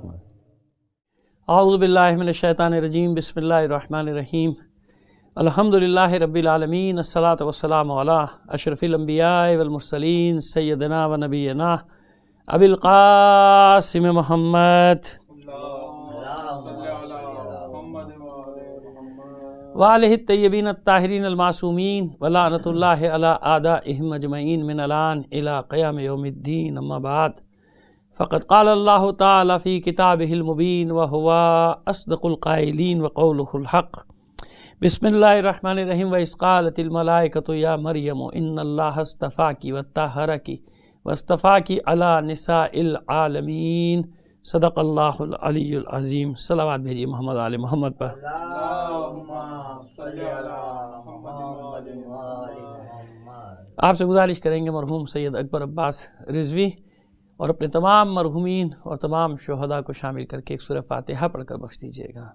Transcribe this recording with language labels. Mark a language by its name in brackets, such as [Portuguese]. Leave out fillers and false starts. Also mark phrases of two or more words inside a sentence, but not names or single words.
[Arabic] اعوذ باللہ من الشیطان الرجیم، بسم اللہ الرحمن الرحیم، الحمدللہ رب العالمین، الصلاۃ والسلام علی اشرف الانبیاء والمرسلین، سیدنا و نبینا ابی القاسم محمد وآلہ الطیبین الطاہرین المعصومین، ولعنۃ اللہ علی اعدائہم اجمعین من الان الی قیام یوم الدین، اما بعد، فقد قال اللہ تعالی فی کتابہ المبین وہو اصدق القائلین وقولہ الحق۔ بسم اللہ الرحمن الرحیم، وَإِذْ قَالَتِ الْمَلَائِكَةُ يَا مَرْيَمُ إِنَّ اللَّهَ اصْطَفَاكِ وَطَهَّرَكِ وَاصْطَفَاكِ عَلَى نِسَاءِ الْعَالَمِينَ۔ صدق اللہ العلی العظیم۔ [Urdu] صلوات بھیجیے محمد آل محمد پر۔ آپ سے گزارش کریں گے مرحوم سید اکبر عباس رضوی اور اپنے تمام مرحومین اور تمام شہداء کو شامل کر کے ایک سورہ فاتحہ پڑھ کر بخش دیجیے گا۔